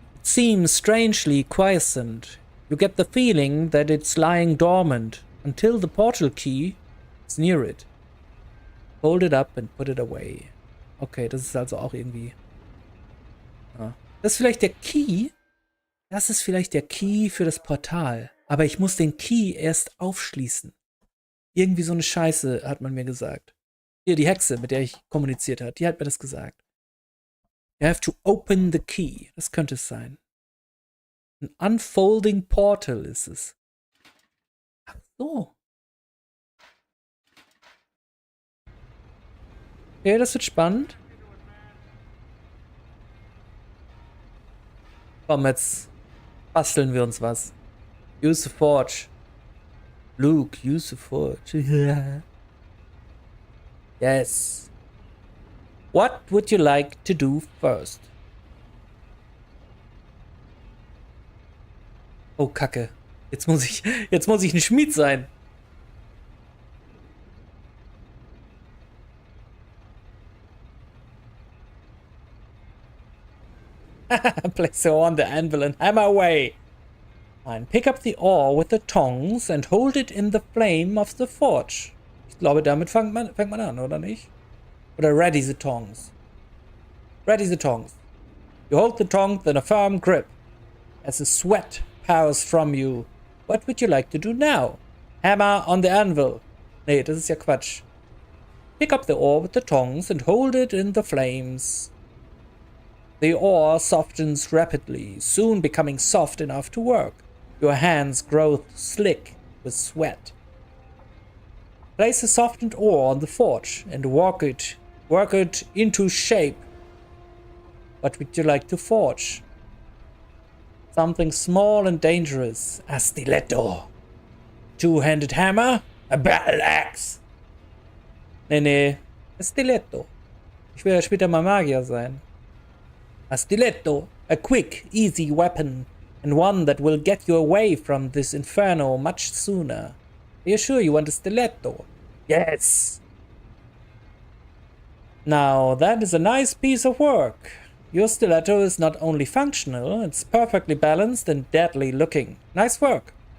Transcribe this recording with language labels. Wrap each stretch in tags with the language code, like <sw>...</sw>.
<en>It seems strangely quiescent. You get the feeling that it's lying dormant until the portal key is near it. Hold it up and put it away.</en> <de>Okay, das ist also auch irgendwie... Ja. Das ist vielleicht der Key. Das ist vielleicht der Key für das Portal. Aber ich muss den Key erst aufschließen. Irgendwie so eine Scheiße, hat man mir gesagt. Hier, die Hexe, mit der ich kommuniziert habe, die hat mir das gesagt.</de> <en>You have to open the key.</en> <de>Das könnte es sein. Ein unfolding portal ist es. Ach so. Okay, das wird spannend. Komm, jetzt basteln wir uns was.</de> <en>Use the forge. Luke, use the forge. Yes. What would you like to do first?</en> <de>Oh, Kacke. Jetzt muss ich ein Schmied sein.</de> <en>Place it on the anvil and hammer away. Fine. Pick up the ore with the tongs and hold it in the flame of the forge.</en> <de>Ich glaube, damit fängt man an, oder nicht? Oder</de> <en>ready the tongs. Ready the tongs. You hold the tongs in a firm grip. As the sweat pours from you. What would you like to do now? Hammer on the anvil.</en> <de>Nee, das ist ja Quatsch.</de> <en>Pick up the ore with the tongs and hold it in the flames. The ore softens rapidly, soon becoming soft enough to work. Your hands grow slick with sweat. Place the softened ore on the forge and work it into shape. What would you like to forge? Something small and dangerous. A stiletto. Two-handed hammer? A battle axe. Nee. A stiletto.</en> <de>Ich will ja später mal Magier sein.</de> <en>A stiletto. A quick, easy weapon. And one that will get you away from this inferno much sooner. Are you sure you want a stiletto? Yes. Now, that is a nice piece of work. Your stiletto is not only functional, it's perfectly balanced and deadly looking. Nice work.</en>